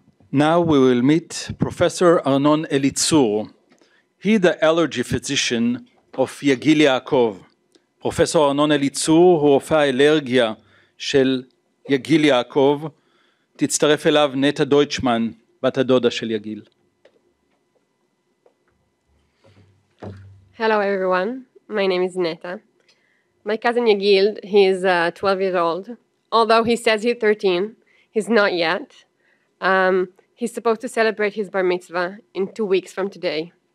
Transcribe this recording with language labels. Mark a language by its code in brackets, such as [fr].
[en] Now we will meet Professor Arnon Elitzur. He is the allergy physician of יגיל יעקב. [he] פרופסור ארנון אליצור הוא רופא האלרגיה של יגיל יעקב. תצטרף אליו נטע דויטשמן, בת הדודה של יגיל. [en] Hello everyone, my name is Neta. My cousin Yagil, he is 12 years old. Although he says he's 13, he's not yet. He's supposed to celebrate his bar mitzvah in 2 weeks from today.